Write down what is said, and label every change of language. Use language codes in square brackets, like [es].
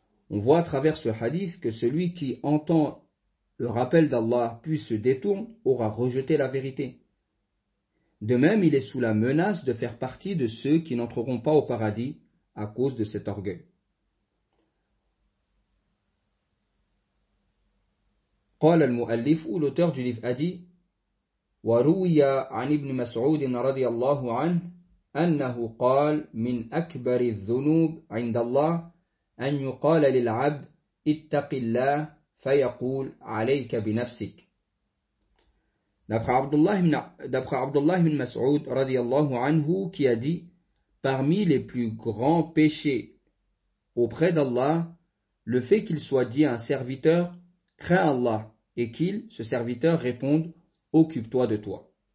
[fr] On voit à travers ce hadith que celui qui entend le rappel d'Allah puis se détourne aura rejeté la vérité. De même, il est sous la menace de faire partie de ceux qui n'entreront pas au paradis à cause de cet orgueil. [ar] قال المؤلف [fr] الأوتور دو ليف أدي [ar] وروي عن ابن مسعود رضي الله عنه أنه قال من أكبر الذنوب عند الله أن يقال للعبد اتق الله فيقول عليك بنفسك. [fr] D'après Abdullah ibn Mas'ud radiyallahu anhu, qui a dit: parmi les plus grands péchés auprès d'Allah, le fait qu'il soit dit à un serviteur: crains Allah, et qu'il, ce serviteur, réponde: occupe-toi de toi.